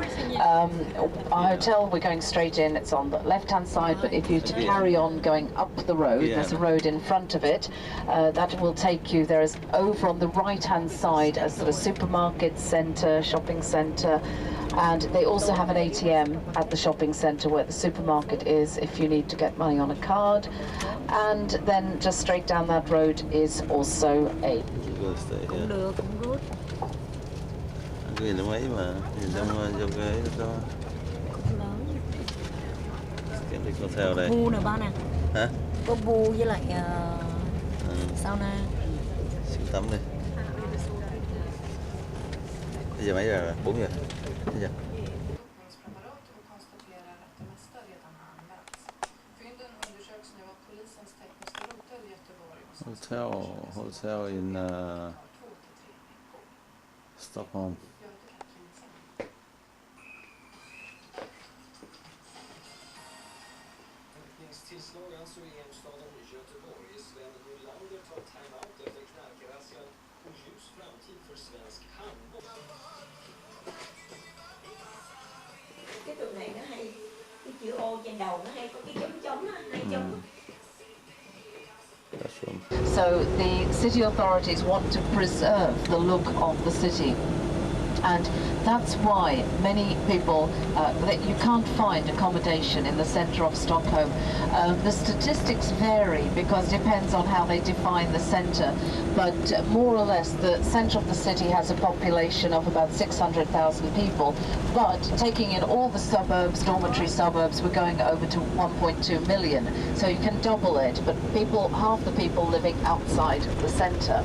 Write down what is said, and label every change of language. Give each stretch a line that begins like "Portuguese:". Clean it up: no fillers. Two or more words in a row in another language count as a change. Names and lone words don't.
English: Our hotel, we're going straight in, it's on the left hand side, but if you to carry on going up the road, there's a road in front of it, that will take you, there is over on the right hand side a sort of supermarket centre, shopping centre, and they also have an ATM at the shopping centre where the supermarket is if you need to get money on a card, and then just straight down that road is also a
Vietnamese: Nhìn nó mấy mà, nhìn trong vô cái đó. Lớn. Cái đi con theo đây. Bu nè ba nè. Hả? Có bu với lại sauna. Siêu tắm đi. Bây giờ mấy giờ rồi? 4 giờ. Bây giờ.
English: Hotel in Stockholm.
Swedish: Tillslag alltså i hemstaden Göteborg. Sven Nylander tar time-out efter knarkrazzia och ljus framtid för svensk handboll.
Vietnamese: Cái tường này nó hay, cái chữ ô trên đầu nó hay có cái chấm chấm á, hay chấm.
English: So the city authorities want to preserve the look of the city. And that's why many people, that you can't find accommodation in the centre of Stockholm. The statistics vary because it depends on how they define the centre, but more or less the centre of the city has a population of about 600,000 people, but taking in all the suburbs, dormitory suburbs, we're going over to 1.2 million, so you can double it, but people, half the people living outside the centre.